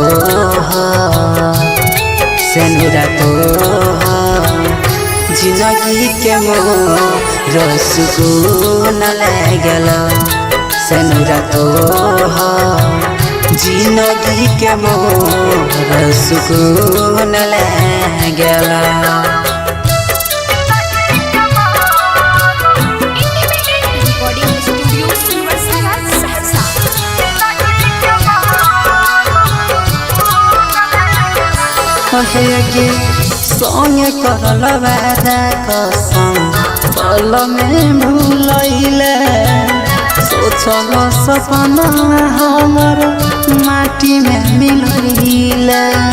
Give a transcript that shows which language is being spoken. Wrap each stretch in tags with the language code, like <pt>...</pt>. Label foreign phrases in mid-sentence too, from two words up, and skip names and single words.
<mai>तो जिंदगी के मोर सुकून लागल सेनुरा तो जिंदगी के मोर सुकून लागल</mai> <en>recording studio सुनवरसारा सहरसा।</en> <mai>कहे संगे करल वादा कसम पल में भूलैले सोचल सपना हमर माटी में मिलैले</mai>